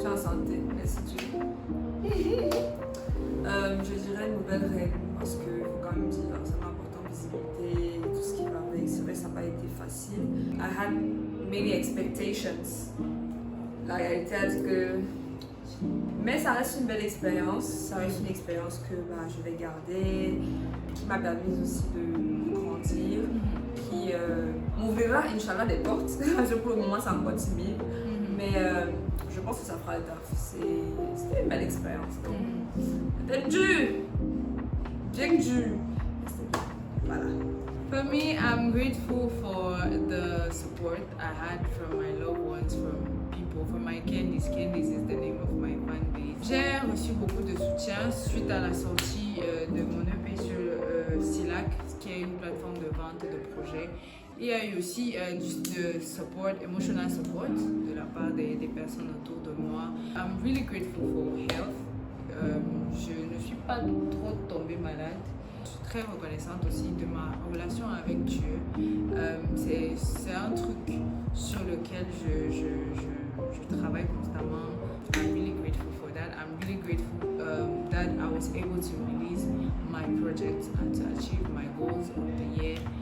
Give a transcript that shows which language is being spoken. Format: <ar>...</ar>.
<fr>Je suis en santé, merci Dieu. Je dirais une nouvelle règle parce qu'il faut quand même dire, ça m'a apporté en visibilité et tout ce qui va avec. C'est vrai que ça n'a pas été facile.</fr> <en>I had many expectations.</en> <fr>La réalité est que. Mais ça reste une belle expérience. Ça reste une expérience que je vais garder, qui m'a permis aussi de grandir, qui m'ouvrira, Inch'Allah, des portes. Parce que pour le moment, c'est encore timide. Mais je pense que ça fera le taf. C'était une belle expérience. C'était dur. Bien dur. Voilà.</fr> <en>For me, I'm grateful for the support I had from my loved ones, from people, from my Candice. Candice is the name of my fan base.</en> <fr>J'ai reçu beaucoup de soutien suite à la sortie de mon EP sur Silac, qui est une plateforme de vente de projets. Il y a eu aussi du support,</fr> <en>emotional support,</en> <fr>de la part des personnes autour de moi.</fr> <en>I'm really grateful for health.</en> <fr>Je ne suis pas trop tombée malade. Je suis très reconnaissante aussi de ma relation avec Dieu. C'est un truc sur lequel je travaille constamment.</fr> <en>I'm really grateful for that. I'm really grateful that I was able to release my project and to achieve my goals of the year.</en>